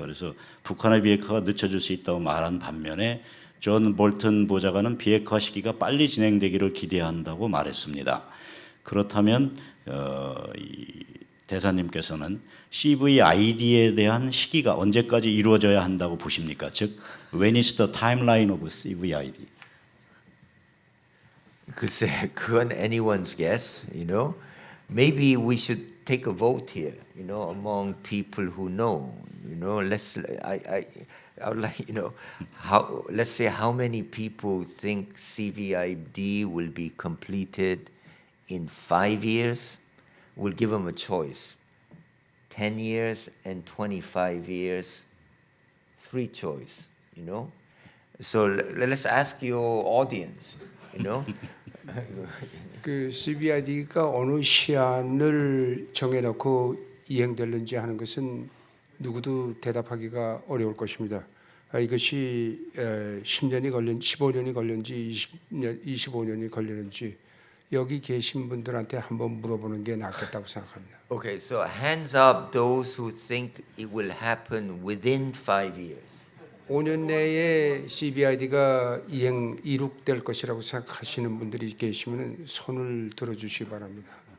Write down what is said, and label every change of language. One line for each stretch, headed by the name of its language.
Korean: 그래서 북한의 비핵화가 늦춰질 수 있다고 말한 반면에 존 볼튼 보좌관은 비핵화 시기가 빨리 진행되기를 기대한다고 말했습니다. 그렇다면 이 대사님께서는 CVID에 대한 시기가 언제까지 이루어져야 한다고 보십니까? 즉,
English: when is the timeline of CVID?
Korean: 글쎄, 그건
English: anyone's guess, you know. Maybe we should take a vote here, you know, among people who know, you know. I would like, you know, let's say how many people think CVID will be completed in 5 years. We'll give them a choice: 10 years and 25 years. 3 choice, you know. So let's ask your audience, you know.
Korean: 그 CVID가 어느 시한을 정해놓고 이행될는지 하는 것은 누구도 대답하기가 어려울 것입니다. 이것이 10년이 걸린, 15년이 걸렸는지 25년이 걸리는지 여기 계신 분들한테 한번 물어보는 게 낫겠다고 생각합니다.
English: Okay, so hands up those who think it will happen within 5 years.
Korean: 5년 내에 CVID가 이룩될 것이라고 생각하시는 분들이 계시면 손을 들어주시기 바랍니다.